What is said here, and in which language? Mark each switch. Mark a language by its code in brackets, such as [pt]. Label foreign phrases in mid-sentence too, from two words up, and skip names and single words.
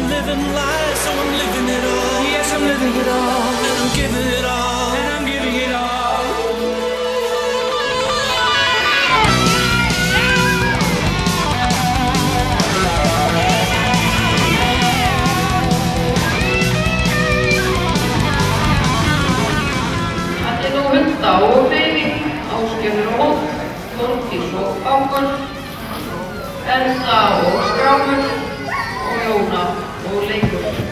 [en] living life, so I'm living it all. Yes, I'm living it all, and I'm giving it all, and I'm giving it all. [is] Hunda og hreyfing, Ásgerður og Holt, Þórdís og Ágúst, Elsa og Skrámur og Jóna og Leikur.